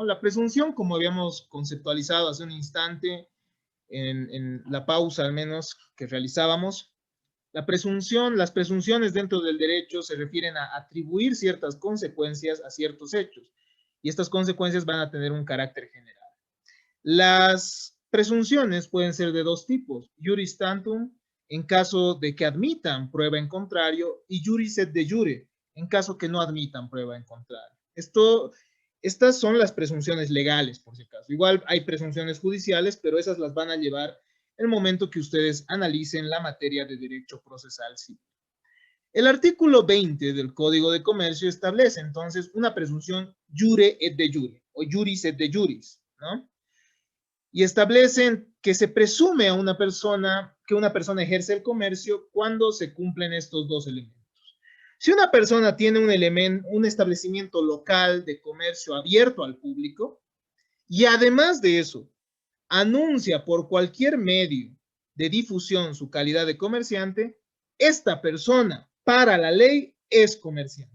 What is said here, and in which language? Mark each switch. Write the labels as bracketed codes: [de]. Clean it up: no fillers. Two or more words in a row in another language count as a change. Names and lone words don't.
[es] La presunción, como habíamos conceptualizado hace un instante, en la pausa al menos que realizábamos, las presunciones dentro del derecho se refieren a atribuir ciertas consecuencias a ciertos hechos, y estas consecuencias van a tener un carácter general. Las presunciones pueden ser de dos tipos: [la] juris tantum, [es] en caso de que admitan prueba en contrario, y [la] juris et de jure, [es] en caso que no admitan prueba en contrario. Estas son las presunciones legales, por si acaso. Igual hay presunciones judiciales, pero esas las van a llevar el momento que ustedes analicen la materia de derecho procesal civil. El artículo 20 del Código de Comercio establece entonces una presunción [la] jure et de jure, [es] o [la] juris et de juris, [es] ¿no? Y establecen que se presume que una persona ejerce el comercio cuando se cumplen estos dos elementos. Si una persona tiene un establecimiento local de comercio abierto al público, y además de eso, anuncia por cualquier medio de difusión su calidad de comerciante, esta persona, para la ley, es comerciante.